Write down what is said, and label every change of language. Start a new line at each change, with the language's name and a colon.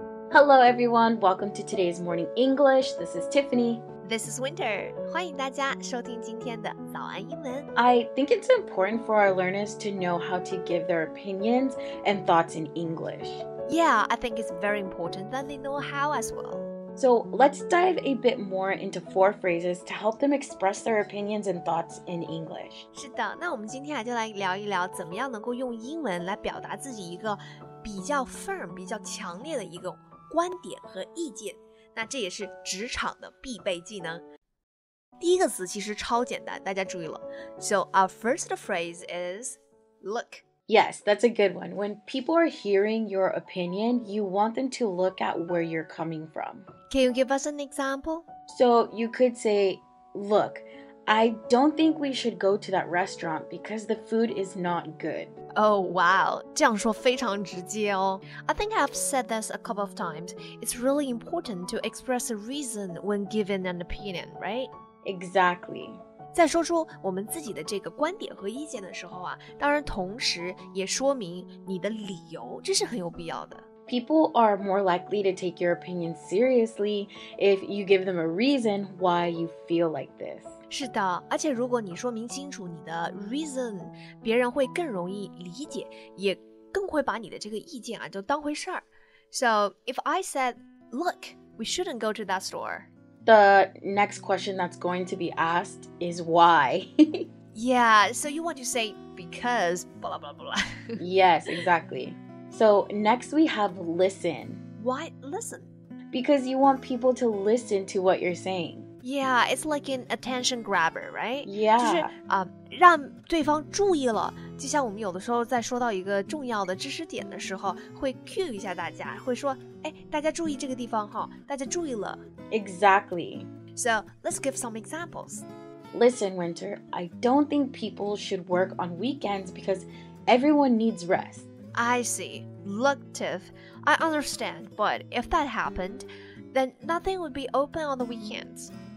English: Hello everyone, welcome to today's morning English. This is Tiffany. This is Winter.
Chinese: 欢迎大家收听今天的早安英文。
English: I think it's important for our learners to know how to give their opinions and thoughts in English. Yeah, I think it's very important that they know how as well. So let's dive a bit more into 4 phrases to help them express their opinions and thoughts in English.
Chinese: 是的，那我们今天就来聊一聊怎么样能够用英文来表达自己一个比较 firm、比较强烈的一个观点和意见。那这也是职场的必备技能。第一个词其实超简单，大家注意了。
English: So our first phrase is look. Yes, that's a good one. When people are hearing your opinion, you want them to look at where you're coming from. Can you give us an example? So you could say, look, I don't think we should go to that restaurant because the food is not good. Oh, wow.
Chinese: 这样说非常直接哦。
English: I think I've said this a couple of times. It's really important to express a reason when given an opinion, right? Exactly.
Chinese: 在说出我们自己的这个观点和意见的时候啊，当然同时也说明你的理由，这是很有必要的。
English: People are more likely to take your opinion seriously if you give them a reason why you feel like this.
Chinese: 是的，而且如果你说明清楚你的 reason， 别人会更容易理解，也更会把你的这个意见啊就当回事儿。
English: So if I said, look, we shouldn't go to that store.The next question that's going to be asked is why. Yeah, so you want to say because blah, blah, blah. Yes, exactly. So next we have listen. Why listen? Because you want people to listen to what you're saying. Yeah, it's like an attention grabber, right? Yeah.
Chinese: 就是让对方注意了，就像我们有的时候在说到一个重要的知识点的时候，会 cue 一下大家，会说，哎，大家注意这个地方哈，大家注意了。
English: Exactly. So let's give some examples. Listen, Winter, I don't think people should work on weekends because everyone needs rest. I see. Look, Tiff, I understand, but if that happened, then nothing would be open on the weekends.